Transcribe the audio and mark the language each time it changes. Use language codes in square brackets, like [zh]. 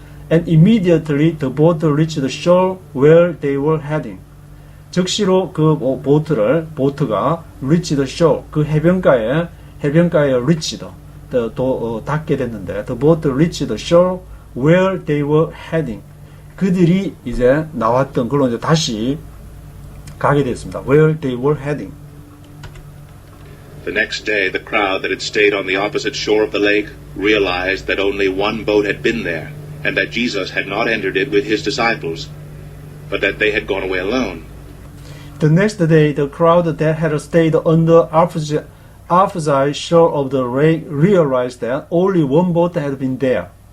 [en] And immediately the boat reached the shore where they were heading. [ko] 즉시로 그 보트가 [en] reached the shore. [ko] 그 해변가에 [en] reached [ko] 닿게 됐는데 [en] the boat reached the shore where they were heading. [ko] 그들이 이제 나왔던 걸로 이제 다시 가게 됐습니다. [en] Where they were heading. The next day, the crowd that had stayed on the opposite shore of the lake realized that only one boat had been there, and that Jesus had not entered it with his disciples, but that they had gone away alone. The next day, the crowd that had stayed on the opposite shore of the lake realized that only one boat had been there.